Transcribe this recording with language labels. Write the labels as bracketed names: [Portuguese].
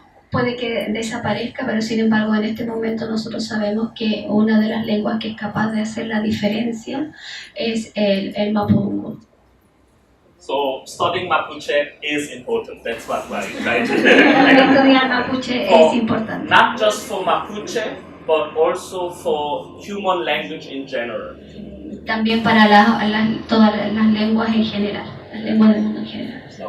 [Spanish] Puede que desaparezca, pero sin embargo en este momento nosotros sabemos que una de las lenguas que es capaz de hacer la diferencia es el mapudungun. [English] So studying Mapuche is important. That's what I'm trying to [Spanish] Estudiar mapuche es importante. [English] Not just for Mapuche, but also for human language in general. [Spanish] También para todas las lenguas en general, las lenguas del mundo en general.